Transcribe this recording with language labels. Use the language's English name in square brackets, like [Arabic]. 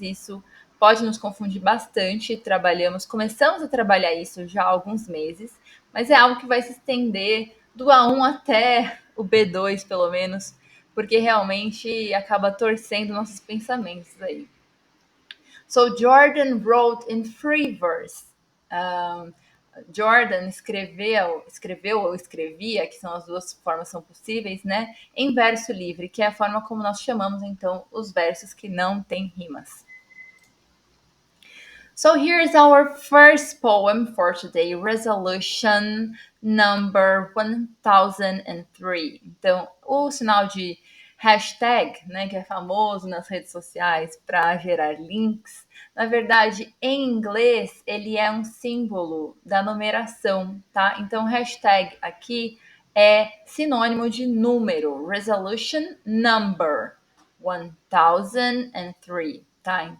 [Portuguese] E isso pode nos confundir bastante. Começamos a trabalhar isso já há alguns meses, mas é algo que vai se estender do A1 até o B2, pelo menos, porque realmente acaba torcendo nossos pensamentos aí. [English] So Jordan wrote in free verse. [Portuguese] Jordan escreveu ou escrevia, que são as duas formas são possíveis, né? Em verso livre, que é a forma como nós chamamos então os versos que não têm rimas. [English] So here's our first poem for today, Resolution number 1003. [Portuguese] Então, o sinal de hashtag, né, que é famoso nas redes sociais para gerar links, na verdade, em inglês, ele é um símbolo da numeração, tá? Então, hashtag aqui é sinônimo de número, Resolution number 1003, tá?